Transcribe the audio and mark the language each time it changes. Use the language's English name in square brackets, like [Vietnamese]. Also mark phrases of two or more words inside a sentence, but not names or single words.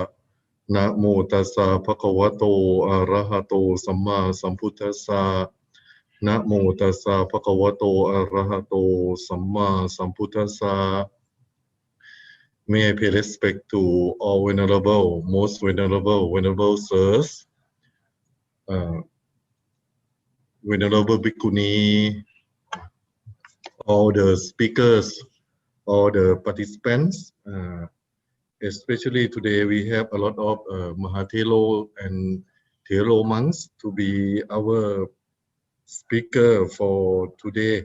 [Pali] Namo tassa bhagavato arahato samma sambuddhassa. Namo tassa bhagavato arahato samma sambuddhassa. [English] May I pay respect to all venerable, most venerable sirs, venerable bhikkhuni, all the speakers, all the participants, especially today we have a lot of Mahathero and Thero monks to be our speaker for today.